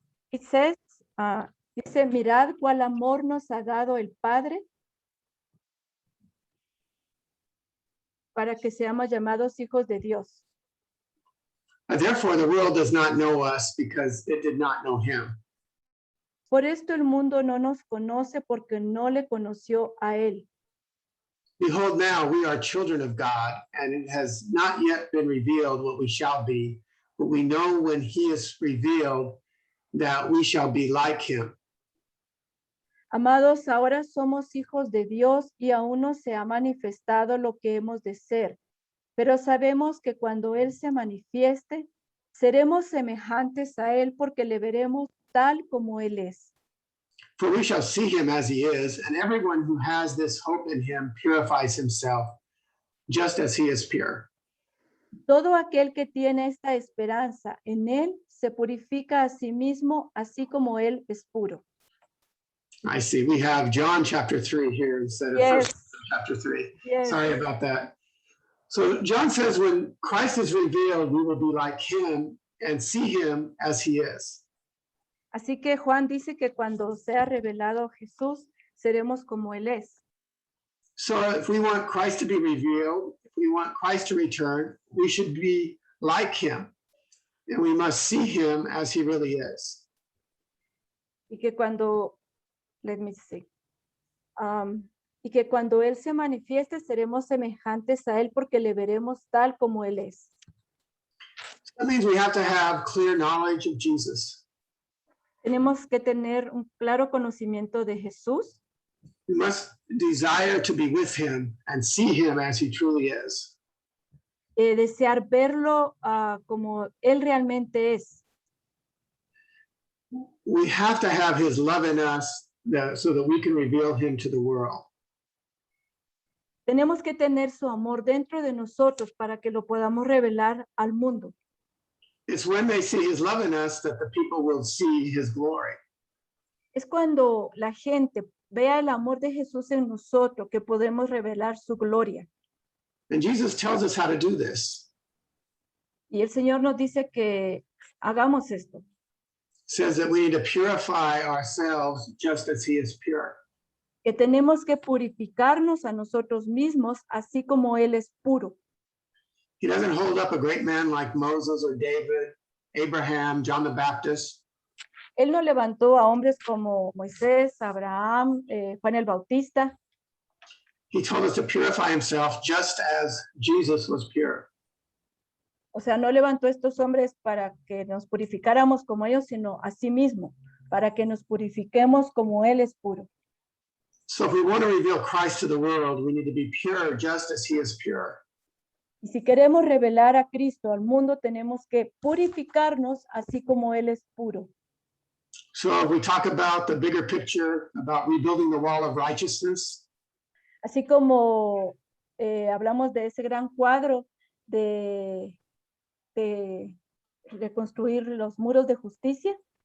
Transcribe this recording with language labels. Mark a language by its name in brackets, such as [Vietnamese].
[English] It says, [Spanish] dice, mirad cuál amor nos ha dado el Padre para que seamos llamados hijos de Dios. [English] Therefore, the world does not know us because it did not know him. [Spanish] Por esto el mundo no nos conoce porque no le conoció a Él. [English] Behold, now we are children of God, and it has not yet been revealed what we shall be, but we know when he is revealed that we shall be like him. [Spanish] Amados, ahora somos hijos de Dios y aún no se ha manifestado lo que hemos de ser, pero sabemos que cuando Él se manifieste, seremos semejantes a Él porque le veremos tal como Él es. [English] For we shall see him as he is, and everyone who has this hope in him purifies himself, just as he is pure. [Spanish] Todo aquel que tiene esta esperanza en Él se purifica a sí mismo, así como Él es puro. [English] I see. We have John chapter 3 here instead of Yes. 1 chapter 3. Yes. Sorry about that. So John says when Christ is revealed, we will be like him and see him as he is. [Spanish] Así que Juan dice que cuando sea revelado Jesús, seremos como Él es. [English] So if we want Christ to be revealed, if we want Christ to return, we should be like him. And we must see him as he really is. [Spanish] Y que cuando, [English] let me see, [Spanish] y que cuando Él se manifieste, seremos semejantes a Él porque le veremos tal como Él es. [English] That means we have to have clear knowledge of Jesus. [Spanish] Tenemos que tener un claro conocimiento de Jesús. [English] We must desire to be with him and see him as he truly is. [Spanish] Desear verlo como Él realmente es. [English] We have to have his love in us so that we can reveal him to the world. [Spanish] Tenemos que tener su amor dentro de nosotros para que lo podamos revelar al mundo. [English] It's when they see his love in us that the people will see his glory. [Spanish] Es cuando la gente vea el amor de Jesús en nosotros que podemos revelar su gloria. [English] And Jesus tells us how to do this. [Spanish] Y el Señor nos dice que hagamos esto. [English] Says that we need to purify ourselves just as he is pure. [Spanish] Que tenemos que purificarnos a nosotros mismos, así como Él es puro. [English] He doesn't hold up a great man like Moses or David, Abraham, John the Baptist. [Spanish] Él no levantó a hombres como Moisés, Abraham, Juan el Bautista. [English] He told us to purify himself just as Jesus was pure. [Spanish] O sea, no levantó a estos hombres para que nos purificáramos como ellos, sino a sí mismo, para que nos purifiquemos como Él es puro. [English] So if we want to reveal Christ to the world, we need to be pure just as he is pure. [Spanish] Y si queremos revelar a Cristo al mundo, tenemos que purificarnos así como Él es puro. [English] So if we talk about the bigger picture, about rebuilding the wall of righteousness, [Spanish] Así como hablamos de ese gran cuadro de reconstruir los muros de justicia,